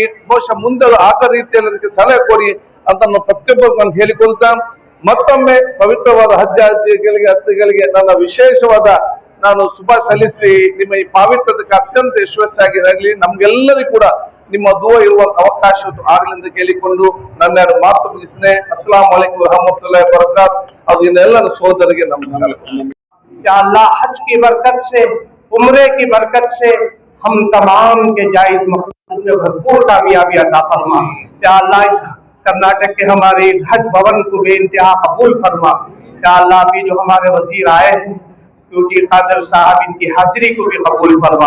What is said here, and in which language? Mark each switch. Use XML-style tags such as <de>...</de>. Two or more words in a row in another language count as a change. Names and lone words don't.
<kn>ಬಹುಶಃ ಮುಂದೆ ಆಗ ರೀತಿಯಲ್ಲಿ ಅದಕ್ಕೆ ಸಲಹೆ ಕೊಡಿ ಅಂತ ನಾನು ಪ್ರತಿಯೊಬ್ಬರು ನಾನು ಹೇಳಿಕೊಳ್ತಾ, ಮತ್ತೊಮ್ಮೆ ಪವಿತ್ರವಾದ ಹಜ್ಜಾಜಿಗಳಿಗೆ ನನ್ನ ವಿಶೇಷವಾದ ನಾನು ಶುಭ ಸಲ್ಲಿಸಿ ನಿಮ್ಮ ಈ ಪಾವಿತ್ರತೆಗೆ ಅತ್ಯಂತ ಯಶಸ್ವಿಯಾಗಿ ನಮ್ಗೆಲ್ಲರಿಗೂ ಕೂಡ ನಿಮ್ಮ ದುವಾ ಇರುವಂತ ಅವಕಾಶ ಆಗಲಿ ಅಂತ ಕೇಳಿಕೊಂಡು ನನ್ನ ಮಾತು ಮುಗಿಸಿದೆ.</kn> <ar>السلام عليكم ورحمة الله وبركاته.</ar> <kn>ಅದು ಇನ್ನೆಲ್ಲ ಸೋದರಿಗೆ ನಮಸ್ಕಾರ.</kn> <ur>یا اللہ حج کی برکت سے، عمرے کی برکت سے ہم تمام کے جائز مقصد میں بھرپور کامیابی عطا فرما. یا اللہ اس کرناٹک کے ہمارے اس حج بھون کو بےانتہا قبول فرما. یا اللہ ابھی جو ہمارے وزیر آئے ہیں ڈیوٹی قادر صاحب، ان کی حاضری کو بھی قبول فرما.</ur>